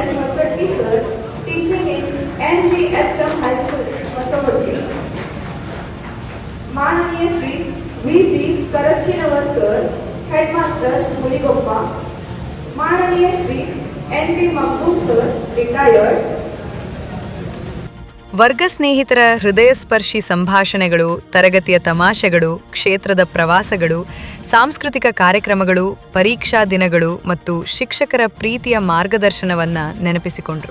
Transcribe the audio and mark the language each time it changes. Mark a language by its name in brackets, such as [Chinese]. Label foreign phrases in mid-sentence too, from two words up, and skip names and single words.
[English] मसट्टी सर, teaching in NGHM high school मसवड्डी. [Marathi] माननीय श्री V.P. करच्चीनवर सर, हेडमास्टर मुलिगोप्पा. माननीय श्री N.B. मखदूम सर, [Kannada] ರಿಟೈರ್ಡ್. ವರ್ಗ ಸ್ನೇಹಿತರ ಹೃದಯಸ್ಪರ್ಶಿ ಸಂಭಾಷಣೆಗಳು, ತರಗತಿಯ ತಮಾಷೆಗಳು, ಕ್ಷೇತ್ರದ ಪ್ರವಾಸಗಳು, ಸಾಂಸ್ಕೃತಿಕ ಕಾರ್ಯಕ್ರಮಗಳು, ಪರೀಕ್ಷಾ ದಿನಗಳು ಮತ್ತು ಶಿಕ್ಷಕರ ಪ್ರೀತಿಯ ಮಾರ್ಗದರ್ಶನವನ್ನ ನೆನಪಿಸಿಕೊಂಡ್ರು.